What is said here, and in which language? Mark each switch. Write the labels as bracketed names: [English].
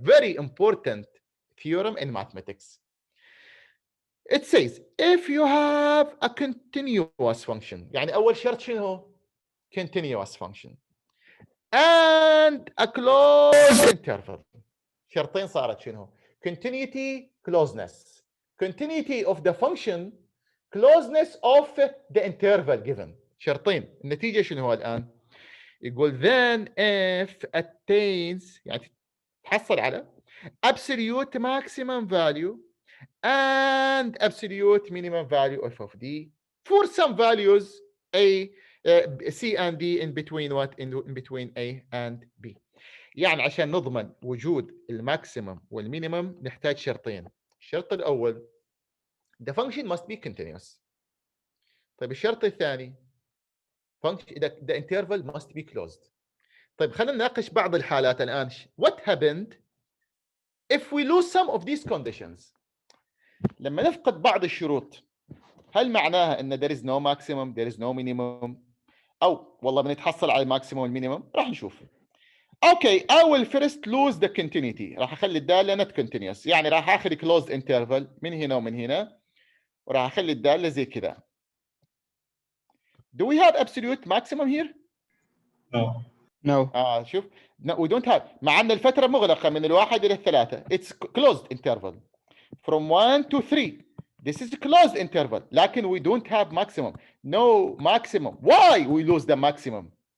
[English] Very important theorem in mathematics. It says if you have a continuous function, [Arabic] يعني أول شرط شنو؟ [English] Continuous function and a closed interval. [Arabic] شرطين صارت شنو؟ Continuity, closeness. [English] Continuity of the function, closeness of the interval given. شرطين. [Arabic] النتيجة شنو هو الآن؟ يقول [English] then if attains [Arabic] يعني تحصل على [English] absolute maximum value and absolute minimum value of d for some values a c and d in between what in between a and b. [Arabic] يعني عشان نضمن وجود الماكسيمم والمينيمم نحتاج شرطين. الشرط الأول [English] the function must be continuous. [Arabic] طيب الشرط الثاني [English] the interval must be closed. [Arabic] طيب خلينا نناقش بعض الحالات الآن. [English] What happened if we lose some of these conditions? [Arabic] لما نفقد بعض الشروط هل معناها ان [English] there is no maximum, there is no minimum, [Arabic] او والله بنتحصل على الماكسيموم والمينيمم؟ راح نشوف. [English] Okay, I will first lose the continuity. [Arabic] راح اخلي الداله [English] not continuous، [Arabic] يعني راح اخذ closed interval من هنا ومن هنا وراح اخلي الداله زي كذا. [English] Do we have absolute maximum here? No. No. شوف no, we don't have. [Arabic] مع ان الفتره مغلقه من الواحد الى الثلاثه. [English] It's closed interval from 1 to 3. This is a closed interval. لكن we don't have maximum. No maximum. Why we lose the maximum?